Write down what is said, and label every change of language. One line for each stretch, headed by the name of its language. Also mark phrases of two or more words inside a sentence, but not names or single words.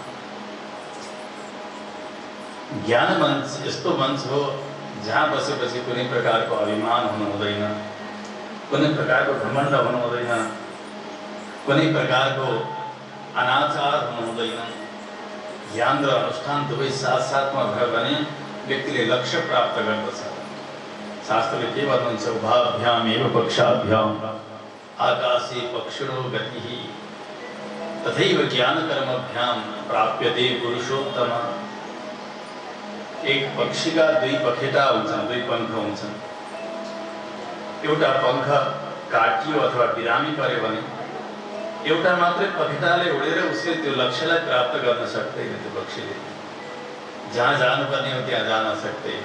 Nepali: ज्ञान मञ्च यस्तो मञ्च हो जहाँ बसेपछि कुनै प्रकारको अभिमान हुनु हुँदैन, कुनै प्रकारको घमण्ड हुनु हुँदैन, कुनै प्रकारको अनाचार हुनु हुँदैन। ज्ञान र अनुष्ठान दुवै साथसाथमा भयो भने व्यक्तिले लक्ष्य प्राप्त गर्दछ। शास्त्रले के भन्नुहुन्छ?
Sanskrit: उभाभ्याम एव पक्षाभ्याम आकाशे पक्षिणो गतिः तथैव ज्ञानकर्मभ्याम प्राप्यते पुरुषोत्तम।
Nepali: एक पक्षीका दुई पखेटा हुन्छन्, दुई पङ्ख हुन्छन्। एउटा पङ्ख काटियो अथवा बिरामी पर्यो भने एउटा मात्रै पखेटाले उडेर उसले त्यो लक्ष्यलाई प्राप्त गर्न सक्दैन। त्यो पक्षीले जहाँ जानुपर्ने हो त्यहाँ जान सक्दैन।